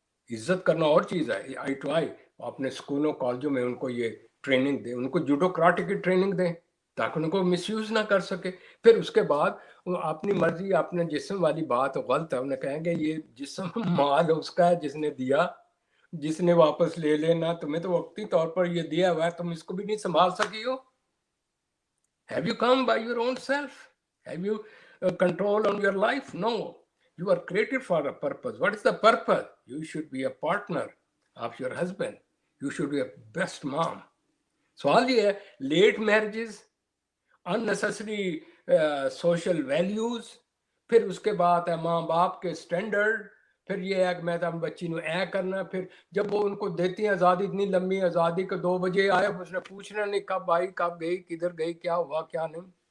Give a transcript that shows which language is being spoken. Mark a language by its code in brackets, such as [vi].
[ur] عزت کرنا اور چیز ہے، آئی ٹو آئی۔ اپنے اسکولوں کالجوں میں ان کو یہ ٹریننگ دیں، ان کو جوڈوکراٹک کی ٹریننگ دیں تاکہ ان کو مس یوز نہ کر سکے۔ پھر اس کے بعد اپنی مرضی اپنے جسم والی بات غلط ہے، انہیں کہیں گے یہ جسم مال اس کا ہے جس نے دیا، جس نے واپس لے لینا، تمہیں تو وقتی طور پر یہ دیا ہوا ہے، تم اس کو بھی نہیں سنبھال سکی ہو۔ [en] Have you come by your own self? Have you control on your life? No. You are created for a purpose. What is the purpose? You should be a partner of your husband. You should be a best mom. [ur] سوال یہ ہے late marriages, [en] unnecessary social values، [ur] پھر اس کے بعد ہے ماں باپ کے سٹینڈرڈ، پھر یہ ہے کہ میں تو بچی نو اے کرنا۔ پھر جب وہ ان کو دیتی ہیں آزادی، اتنی لمبی آزادی کہ 2 بجے آئے اس نے پوچھنا نہیں کب آئی کب گئی کدھر گئی کیا ہوا کیا نہیں۔